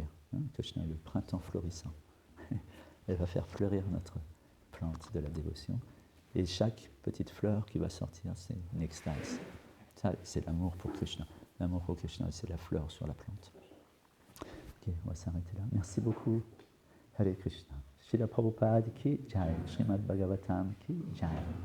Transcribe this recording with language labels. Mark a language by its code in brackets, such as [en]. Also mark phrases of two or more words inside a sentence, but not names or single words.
[fr] Krishna est le printemps florissant. Elle va faire fleurir notre plante de la dévotion. Et chaque petite fleur qui va sortir, c'est une extase. Ça, c'est l'amour pour Krishna. L'amour pour Krishna, c'est la fleur sur la plante. Ok, on va s'arrêter là. Merci beaucoup. [sa] Hare Krishna. [hi] Srila Prabhupada ki jai. Srimad Bhagavatam ki jai.